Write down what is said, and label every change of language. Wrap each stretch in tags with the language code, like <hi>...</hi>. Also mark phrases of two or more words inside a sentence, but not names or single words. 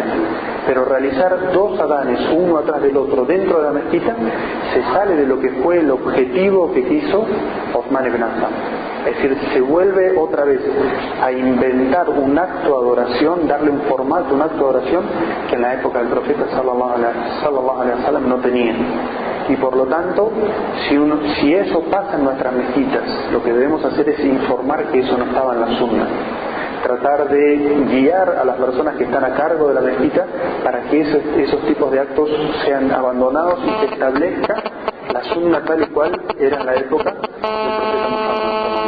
<es>Pero realizar 2 adanes, uno atrás del otro, dentro de la mezquita, se sale de lo que fue el objetivo que quiso Uthman ibn Affan. Es decir, se vuelve otra vez a inventar un acto de adoración, darle un formato, un acto de adoración que en la época del profeta</es> <ar>صلى الله عليه وسلم</ar> <es>no tenía. Y por lo tanto, si eso pasa en nuestras mezquitas, lo que debemos hacer es informar que eso no estaba en la sunna. tratar de guiar a las personas que están a cargo de la mezquita para que esos tipos de actos sean abandonados y se establezca la sunna tal y cual era en la época del profeta Muhammad.</es>